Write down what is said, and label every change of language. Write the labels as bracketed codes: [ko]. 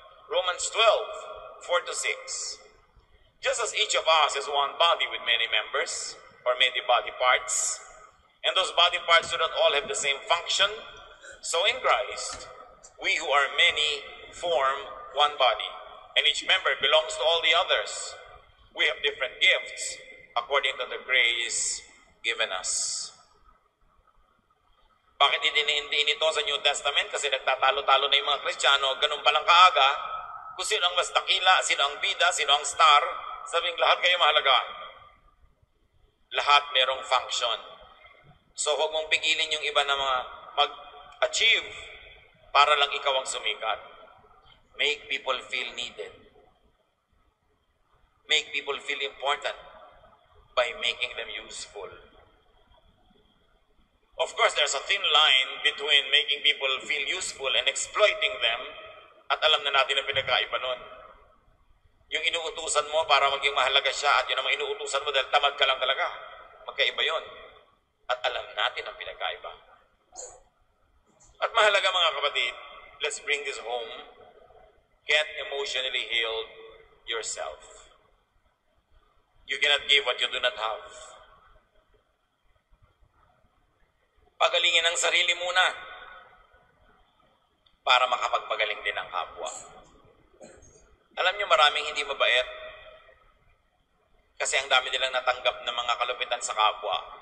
[en] Romans 12:4-6. Just as each of us is one body with many members, or many body parts, and those body parts do not all have the same function, so in Christ, we who are many form one body, and each member belongs to all the others. We have different gifts according to the grace given us. [tl] Bakit hindi ito sa New Testament? Kasi nagtatalo-talo na yung mga Kristiyano, ganun palang kaaga, kung sino ang mas dakila, sino ang bida, sino ang star, sabing lahat kayo mahalaga. Lahat merong function. So huwag mong pigilin yung iba na mag-achieve para lang ikaw ang sumikat. [en] Make people feel needed. Make people feel important by making them useful. Of course, there's a thin line between making people feel useful and exploiting them, [tl] at alam na natin ang pinagkaiba nun. Yung inuutusan mo para maging mahalaga siya at yun naman inuutusan mo dahil tamad ka lang talaga. Magkaiba yun. At alam natin ang pinagkaiba. At mahalaga mga kapatid, [en] let's bring this home. Get emotionally healed yourself. You cannot give what you do not have. [tl] Pagalingin ang sarili muna para makapagpagaling din ang kapwa. Alam nyo, maraming hindi mabait kasi ang dami nilang natanggap ng mga kalupitan sa kapwa.